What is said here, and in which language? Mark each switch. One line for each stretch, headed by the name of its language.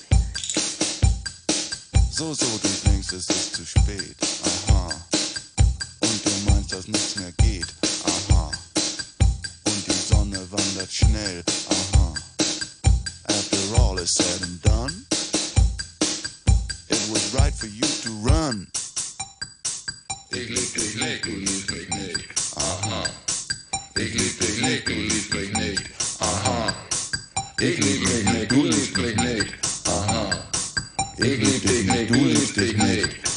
German: so, so, du denkst, es ist zu spät, aha. Und du meinst, dass nichts mehr geht, aha. Und die Sonne wandert schnell, aha.
English: After all is said and done, it was right for you to run.
German: Ich lieb dich nicht, du liebst mich nicht, aha. Ich lieb dich nicht, du liebst mich nicht, aha. Ich lieb dich nicht, du liebst mich nicht, aha. Ich lieb dich nicht, du liebst dich nicht.